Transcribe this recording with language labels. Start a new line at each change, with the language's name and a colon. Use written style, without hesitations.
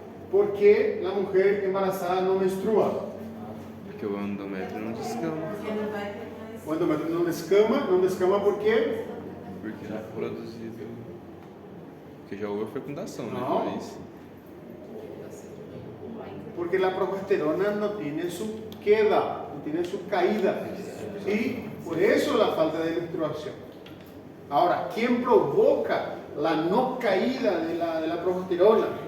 Spanish: ¿Por qué la mujer embarazada no menstrua?
Portuguese: Porque o endométrio não descama. O endométrio não descama por quê? Porque já foi produzido. Porque já houve fecundação, né? Não. Mas...
Spanish: Porque la progesterona no tiene su queda, no tiene su caída. Y por eso la falta de menstruación. Ahora, ¿quién provoca la no caída de la progesterona?